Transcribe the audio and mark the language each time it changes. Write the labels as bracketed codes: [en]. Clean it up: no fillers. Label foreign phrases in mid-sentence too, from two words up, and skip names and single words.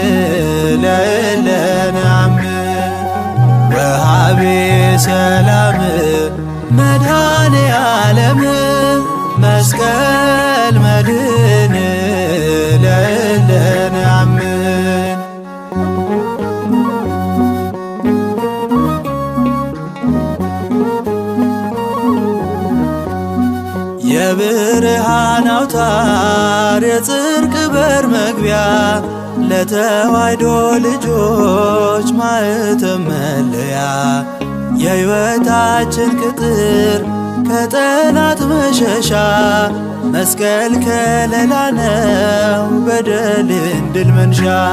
[gez] ለእለነአምን። ወሃቤ ሰላም መድኃኔ ዓለም መስቀል መድህን [am] ለእለነአምን። የብርሃን አውታር የጽድቅ በር መግቢያ ለተዋሕዶ ልጆች ማኅተም መለያ የሕይወታችን ቅጥር ከጠላት መሸሻ መስቀል ከለላ ነው በደልን ድል መንሻ።